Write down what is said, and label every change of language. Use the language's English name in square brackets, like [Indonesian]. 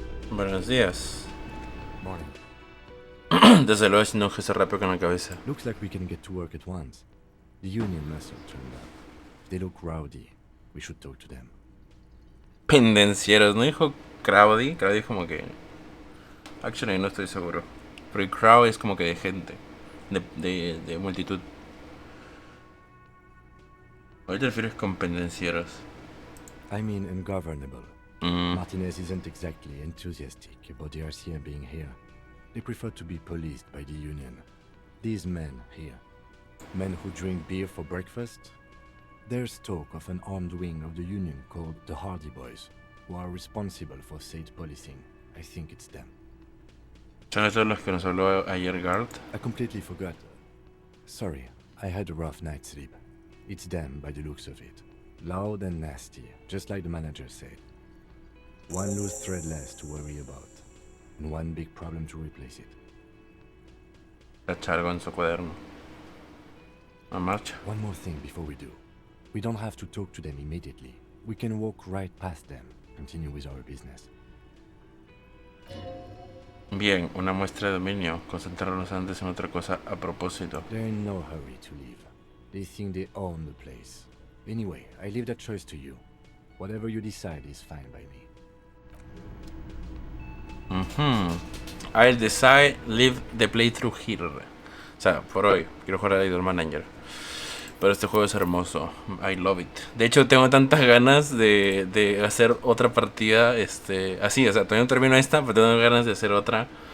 [Spanish] Buenos días. [English] Morning. [Spanish] Desde luego es un gesto rápido con la cabeza. [English] Looks like we can get to work at once. The union must have turned up. If they look rowdy, we should talk to them. [Spanish] Pendencieros, ¿no dijo Crowdy? Crowdy es como que... Actually, no estoy seguro. Pero el crowd es como que de gente. De multitud. ¿A qué te refieres con pendencieros? [English] I mean ungovernable. Mm. Martinez isn't exactly enthusiastic about the RCA being here. They prefer to be policed by the union. These men here, men who drink beer for breakfast, there's talk of an armed wing of the union called the Hardy Boys, who are responsible for state policing. I think it's them. [Spanish] ¿Son esos los que nos habló ayer Gart? [English] I completely forgot. Sorry, I had a rough night's sleep. It's them by the looks of it. Loud and nasty, just like the manager said. One loose thread less to worry about, and one big problem to replace it. [Spanish] Tacha algo en su cuaderno. A marcha. [English] One more thing before we do. We don't have to talk to them immediately. We can walk right past them, continue with our business. [Spanish] Bien, una muestra de dominio. Concentrarnos antes en otra cosa a propósito. [English] They're in no hurry to leave. They think they own the place. Anyway, I leave that choice to you. Whatever you decide is fine by me. I'll decide leave the playthrough here. [Spanish] O sea, por hoy quiero jugar a Idol Manager. Pero este juego es hermoso. [English] I love it. [Spanish] De hecho, tengo tantas ganas de hacer otra partida. Así, o sea, todavía no termino esta, pero tengo ganas de hacer otra.